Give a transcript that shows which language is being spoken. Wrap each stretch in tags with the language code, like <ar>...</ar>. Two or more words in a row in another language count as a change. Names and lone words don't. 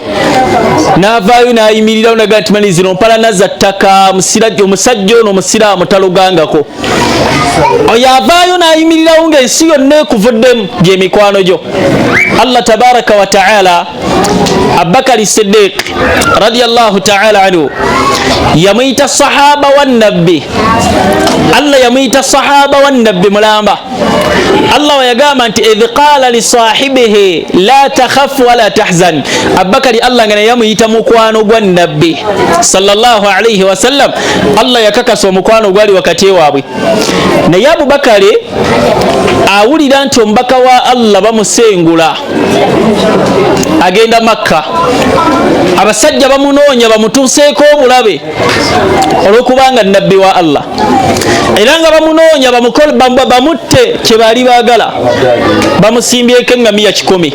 <lg>N'avaayo n'ayimirirawo naga nti mani zino mpalana za ttaka, omusajja ono omusiraamu talogangako. Oyo avaayo n'ayimirirawo ng'ensi yonna ekuvuddemu gy'emikwano gyo.</lg> <ar>الله تبارك وتعالى</ar> <lg>Abubakar Siddiq</lg> <ar>رضي الله تعالى عنه</ar> <lg>yamuyita sahaba wa nabbi. Allah yamuyita sahaba wa nabbi mulamba. Allah yagamba nti</lg> <ar>إذ قال لصاحبه لا تخف ولا تحزن.</ar> <lg>Abubakar Allah ngana yamuyita mukwano gwa nabbi</lg> <ar>صلى الله عليه وسلم.</ar> <lg>Allah yakakasa omukwano gwali wakati waabwe. Naye Abubakar awulira nti omubaka wa Allah bamusengula agenda Makka, abasajja bamunoonya bamutuuseeko obulabe olwokubanga nabbi wa Allah, era nga bamunoonya bamutte kye baali baagala, bamusimbyeko eŋŋamiya 100.</lg>